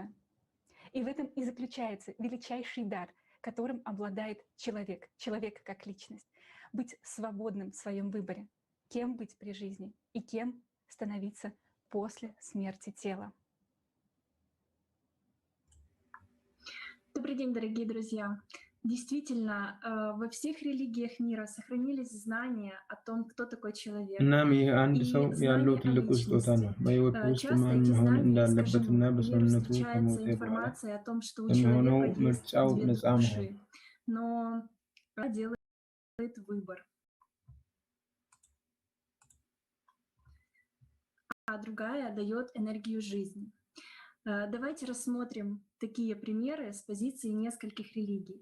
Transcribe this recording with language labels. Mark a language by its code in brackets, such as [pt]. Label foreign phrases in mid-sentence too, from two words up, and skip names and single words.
[ru] И в этом и заключается величайший дар, которым обладает человек как личность. Быть свободным в своем выборе, кем быть при жизни и кем становиться после смерти тела. Добрый день, дорогие друзья. Действительно, во всех религиях мира сохранились знания о том, кто такой человек. [am] እናም ይህ አንድ [ru] И [am] ሰው ያለው [ru] знания о [am] ትልቁ ስጦታ ነው። [ru] личности. [am] በሕይወቱ ውስጥ [ru] Часто [am] ማን [ru] эти [am] መሆን [ru] знания, [am] እንዳለበትና [ru] скажем, в миру [am] በሰውነቱ [ru] встречается [am] ከሞተ በኋላ [ru] информация о том, что у [am] የሚሆነው [ru] человека есть [am] ምርጫው [ru] две [am] ነፃ መሆን። [ru] души. Но она делает выбор. А другая дает энергию жизни. Давайте рассмотрим такие примеры с позиции нескольких религий.